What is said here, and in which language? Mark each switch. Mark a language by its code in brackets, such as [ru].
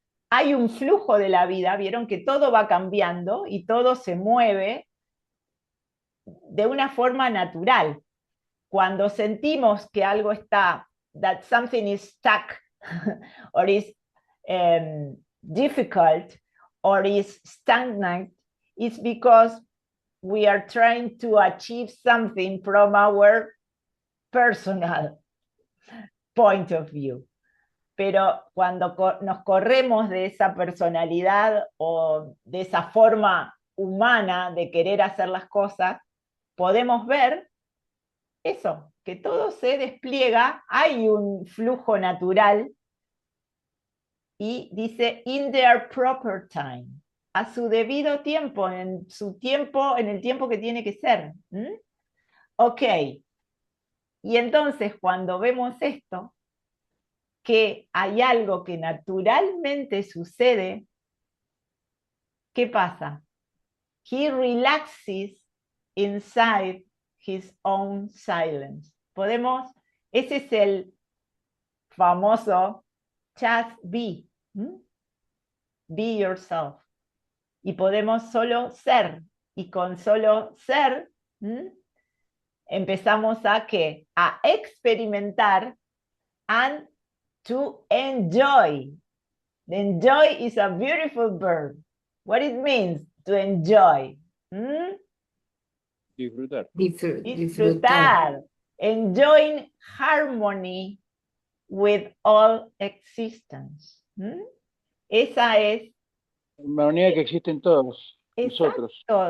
[es] Hay un flujo de la vida, vieron que todo va cambiando y todo se mueve de una forma natural. Cuando sentimos que algo está, [en] that something is stuck, or is difficult, or is stagnant, it's because we are trying to achieve something from our personal point of view. [es] Pero cuando nos corremos de esa personalidad o de esa forma humana de querer hacer las cosas, podemos ver eso, que todo se despliega, hay un flujo natural y dice [en] in their proper time, [es] a su debido tiempo, en su tiempo, en el tiempo que tiene que ser. Ok. Y entonces cuando vemos esto, que hay algo que naturalmente sucede, ¿qué pasa? [en] He relaxes inside his own silence. [es] Ese es el famoso [en] just be. Be yourself. [es] Y podemos solo ser. Y con solo ser, empezamos a ¿qué? A experimentar [en] and to enjoy. Enjoy is a beautiful verb. What it means to enjoy. [es] Disfrutar. Disfrutar. [en] Enjoying harmony with all existence. [es] Esa es. Armonía que existe en todos nosotros.